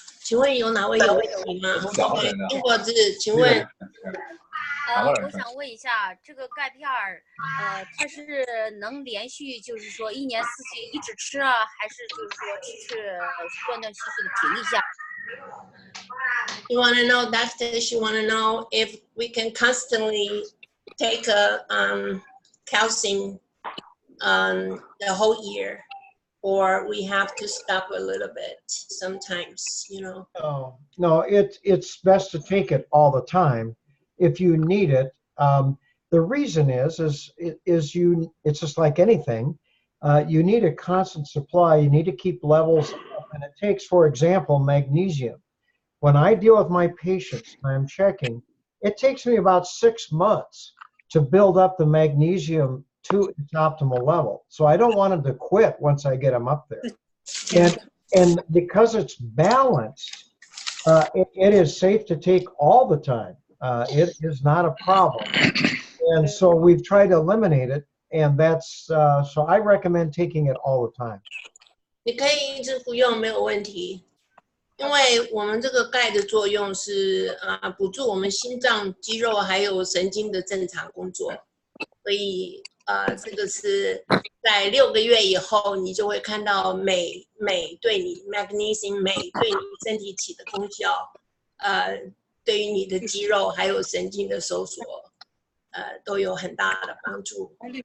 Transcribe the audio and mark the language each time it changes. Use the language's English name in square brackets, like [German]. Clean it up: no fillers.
[Chinese] 请问有哪位有问题吗 ？OK， 英国字，请问。我想问一下，这个钙片儿，它是能连续，就是说1年4季一直吃啊，还是就是说吃断断续续的停一下？ [English] You want to know, doctors, you want to know if we can constantly take a calcium the whole year, or we have to stop a little bit sometimes, you know. No, it's best to take it all the time if you need it. The reason is it's just like anything. You need a constant supply. You need to keep levels up, and it takes, for example, magnesium. When I deal with my patients and I'm checking, it takes me about 6 months to build up the magnesium to its optimal level. So I don't want them to quit once I get them up there. And because it's balanced, it is safe to take all the time. It is not a problem. And so we've tried to eliminate it, and that's, so I recommend taking it all the time. [Chinese] 你可以一直服用没有问题，因为我们这个钙的作用是补助我们心脏、肌肉还有神经的正常工作，所以这个是在6个月以后，你就会看到镁对你 magnesium 镁对你身体起的功效，对于你的肌肉还有神经的收缩，都有很大的帮助。